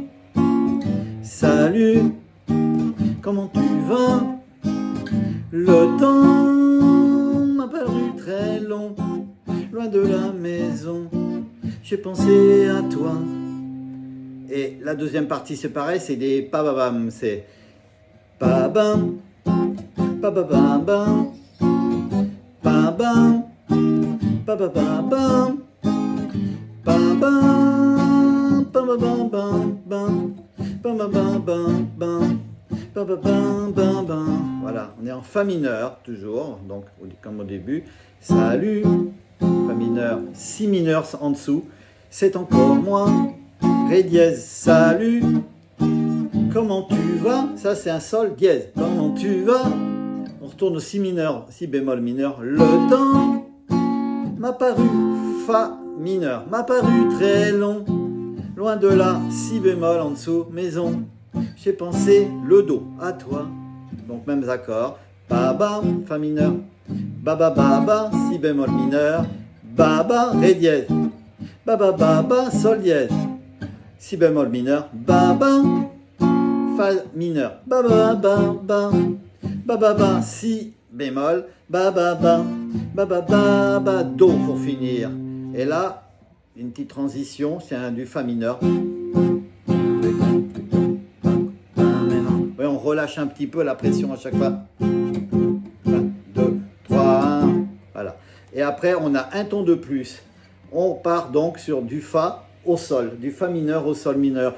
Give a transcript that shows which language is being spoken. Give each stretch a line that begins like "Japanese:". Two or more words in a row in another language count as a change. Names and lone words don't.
French: Salut, comment tu vas? Le temps m'a paru très long, loin de la maison. J'ai pensé à toi. Et la deuxième partie, c'est pareil, c'est des pa-ba-bam. C'est pa-bam, pa-ba-bam-bam, pa-bam, pa-ba-bam-bam, pa-bam, pa-ba-bam-bam-bam. Bam, bam, bam, bam, bam, bam, bam, bam, bam, bam. Voilà, on est en Fa mineur, toujours, donc comme au début. Salut, Fa mineur, Si mineur en dessous. C'est encore moi, Ré dièse, salut. Comment tu vas? Ça, c'est un Sol dièse. Comment tu vas? On retourne au Si mineur, Si bémol mineur. Le temps m'a paru, Fa mineur, m'a paru très long. Loin de là, Si bémol en dessous, maison. J'ai pensé le Do à toi. Donc mêmes accords. Ba ba, Fa mineur. Ba ba ba ba, Si bémol mineur. Ba ba, Ré dièse. Ba ba ba ba, Sol dièse. si bémol mineur, ba ba, fa mineur, ba ba ba ba, ba ba ba, si bémol, ba ba ba, ba ba ba ba, do pour finir. Et là, une petite transition, c'est un du fa mineur. Oui, on relâche un petit peu la pression à chaque fois. 1, 2, 3, 1, voilà. Et après, on a un ton de plus. On part donc sur du fa au sol, du fa mineur au sol mineur.